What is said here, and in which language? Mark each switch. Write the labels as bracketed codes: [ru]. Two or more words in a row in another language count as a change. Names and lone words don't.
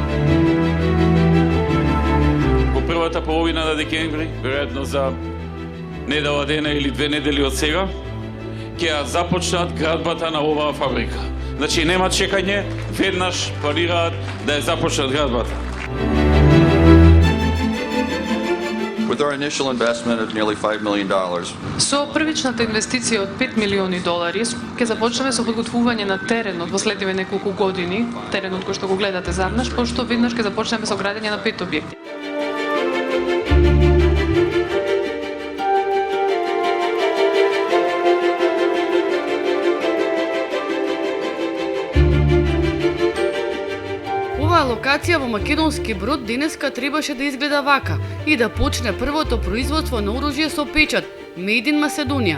[mk] Во првата половина на декември, веројатно за недела дена или 2 недели од сега, ќе започнат градбата на оваа фабрика. Значи нема чекање, веднаш планираат да ја започнат градбата. [en] With our initial investment of nearly $5 million. [mk] Со првичната инвестиција од $5 милиони ќе започнеме со подготвување на теренот во следниве неколку години, теренот кој што го гледате заднаш, пошто веднаш ќе започнеме со градење на 5 објекти. Оваа локација во Македонски Брод денеска требаше да изгледа вака и да почне првото производство на оружје со печат [en] Made in Macedonia.